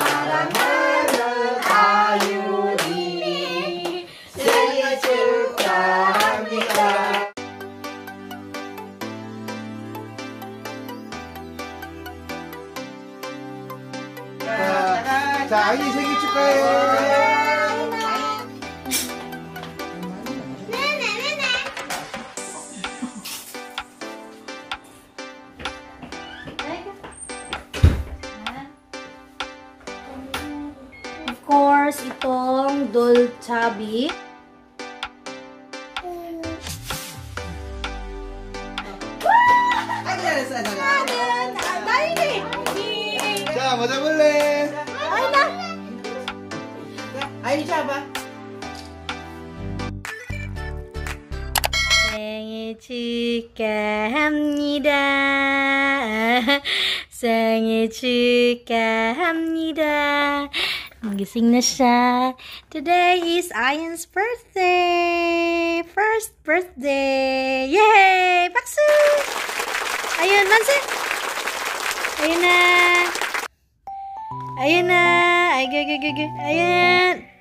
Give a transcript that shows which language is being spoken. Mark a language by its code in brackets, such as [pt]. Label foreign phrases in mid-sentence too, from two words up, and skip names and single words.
[ko] 사랑하는 아윤이 생일 축하합니다. 자, 아윤이 생일 축하해. [en] Of course, [tl] itong Dolchabi. [ko] 자, 뭐 잡을래? 아윤이 잡아. 생일 축하합니다. 생일 축하합니다. [tl] Gising na siya. [en] Today is Ayan's birthday. First birthday. Yay! Baksu! [tl] Ayun, Manse. Ayun na. Ayun na. Ay, go. Ayun.